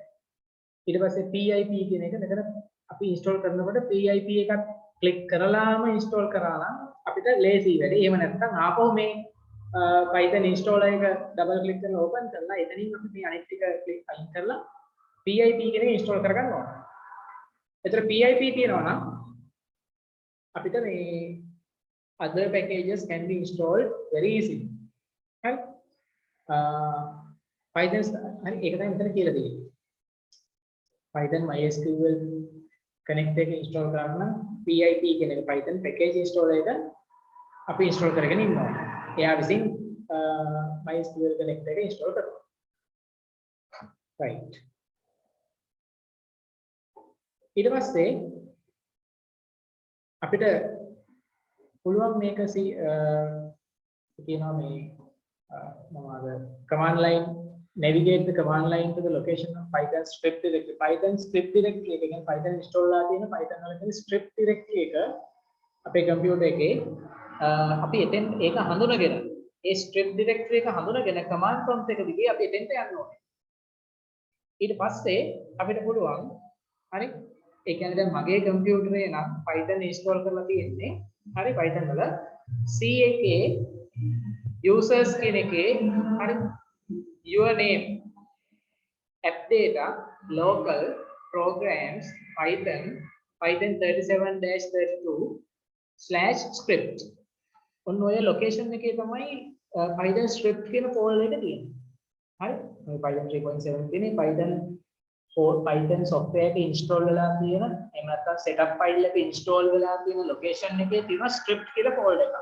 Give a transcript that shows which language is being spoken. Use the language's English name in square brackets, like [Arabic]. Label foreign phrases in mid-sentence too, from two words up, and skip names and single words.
[Sinhala] ඊට පස්සේ pip කියන එක මෙතන අපි install කරනකොට pip එකක් click කරලාම install කරා නම් අපිට lazy වැඩි. එහෙම නැත්නම් ආපහු මේ [English] Python installer [Sinhala] එක [English] double click [Sinhala] කරලා open කරලා එතනින් අපි මේ අනිත් ටික click අයින් කරලා PIP කියන එක install කරගන්න ඕනේ. ඒතර PIP තියෙනවා නම් අපිට මේ [English] other packages can be installed very easily. [Sinhala] හරි. Python හරි ඒක තමයි මෙතන කියලා තියෙන්නේ. Python MySQL connect එක install කරන්න PIP කියන එක Python [English] package installer [Sinhala] එක අපි install කරගෙන ඉන්නවා. එයා විසින් MySQL connect එක install කරනවා. [English] right. [Sinhala] ඊට පස්සේ අපිට පුළුවන් මේක කියනවා මේ මොනවාද [English] command line navigate the command line to the location of Python script directory. [Sinhala] Python [English] script directory [Sinhala] එක කියන්නේ Python install ලා තියෙන Python වල තියෙන [English] script directory [Sinhala] එක අපේ computer එකේ අපි එතෙන් ඒක හඳුනගෙන ඒ [English] script directory [Sinhala] එක හඳුනගෙන [English] command prompt [Sinhala] එක දිගේ අපි එතෙන්ට යන්න ඕනේ. ඊට පස්සේ අපිට පුළුවන් හරි ඒ කියන්නේ දැන් මගේ කම්පියුටරේ නම් Python install කරලා තියෙන්නේ හරි Python වල C එකේ users කියන එකේ හරි [English] your name app data local programs Python 37-32/script [Sinhala] ඔන්න ඔය location එකේ තමයි Python script කියන folder එක තියෙන්නේ. හරි මේ Python 3.7 තියෙන්නේ Python software එක install වෙලා තියෙන එහෙම නැත්නම් [English] setup file [Sinhala] එක install වෙලා තියෙන location එකේ තියෙන script කියලා folder එකක්.